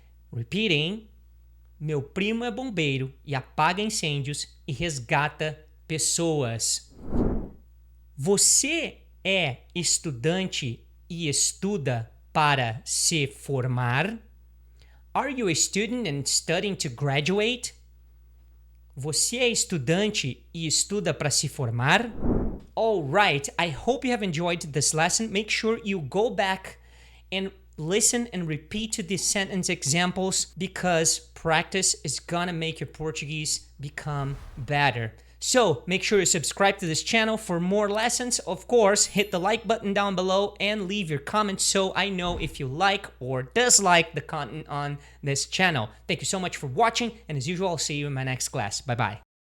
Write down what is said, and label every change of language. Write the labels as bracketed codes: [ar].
[en] Repeating. [pt] Meu primo é bombeiro e apaga incêndios e resgata pessoas. Você é estudante e estuda para se formar? [en] Are you a student and studying to graduate? [pt] Você é estudante e estuda para se formar? [en] All right, I hope you have enjoyed this lesson. Make sure you go back and listen and repeat to these sentence examples because practice is gonna make your Portuguese become better. So make sure you subscribe to this channel for more lessons. Of course, hit the like button down below and leave your comments so I know if you like or dislike the content on this channel. Thank you so much for watching, and as usual, I'll see you in my next class. Bye-bye.